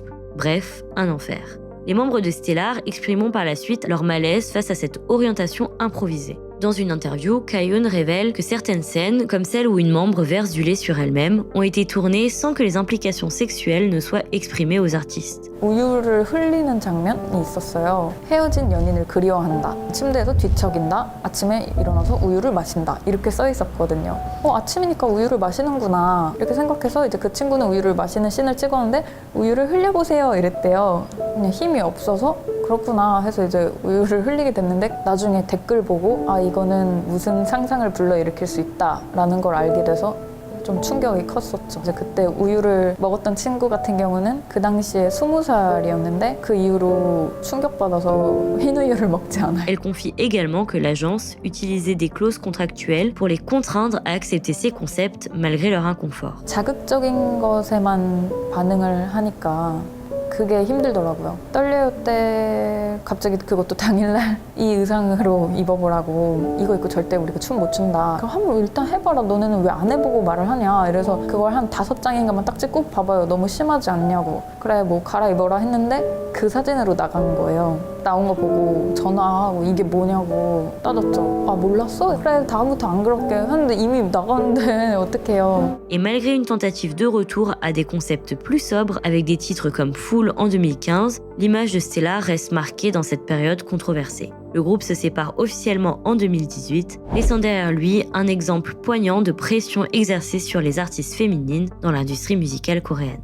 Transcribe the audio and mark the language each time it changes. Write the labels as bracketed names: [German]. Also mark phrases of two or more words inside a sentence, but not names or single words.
[French] Bref, un enfer. Les membres de Stellar exprimeront par la suite leur malaise face à cette orientation improvisée. Dans une interview, Kaeun révèle que certaines scènes, comme celle où une membre verse du lait sur elle-même, ont été tournées sans que les implications sexuelles ne soient exprimées aux artistes. [Korean] 우유를 흘리는 장면이 있었어요. 헤어진 연인을 그리워한다. 침대에서 뒤척인다. 아침에 일어나서 우유를 마신다. 이렇게 써 있었거든요. 아침이니까 우유를 마시는구나. 이렇게 생각해서 이제 그 친구는 우유를 마시는 씬을 찍었는데 우유를 흘려보세요 이랬대요. 그냥 힘이 없어서 그렇구나 해서 이제 우유를 흘리게 됐는데 나중에 댓글 보고 이거는 무슨 상상을 불러일으킬 수 있다라는 걸 알게 돼서 좀 충격이 컸었죠. 이제 그때 우유를 먹었던 친구 같은 경우는 그 당시에 20살이었는데 그 이후로 충격받아서 흰 우유를 먹지 않아요. [French] Elle confie également que l'agence utilisait des clauses contractuelles pour les contraindre à accepter ces concepts malgré leur inconfort. [Korean] 자극적인 것에만 반응을 하니까 그게 힘들더라고요. 떨려요 때 갑자기 그것도 당일날 이 의상으로 입어보라고 이거 입고 절대 우리가 춤 못 춘다. 그럼 한번 일단 해봐라. 너네는 왜 안 해보고 말을 하냐. 이래서 그걸 한 5장인가만 딱 찍고 봐봐요. 너무 심하지 않냐고. 그래 뭐 갈아입어라 했는데 그 사진으로 나간 거예요. 나온 거 보고 전화하고 이게 뭐냐고 따졌죠. 몰랐어? 그래 다음부터 안 그럴게 했는데 이미 나갔는데 어떡해요. [French] Et malgré une tentative de retour à des concepts plus sobres avec des titres comme Fool en 2015, l'image de Stellar reste marquée dans cette période controversée. Le groupe se sépare officiellement en 2018, laissant derrière lui un exemple poignant de pression exercée sur les artistes féminines dans l'industrie musicale coréenne.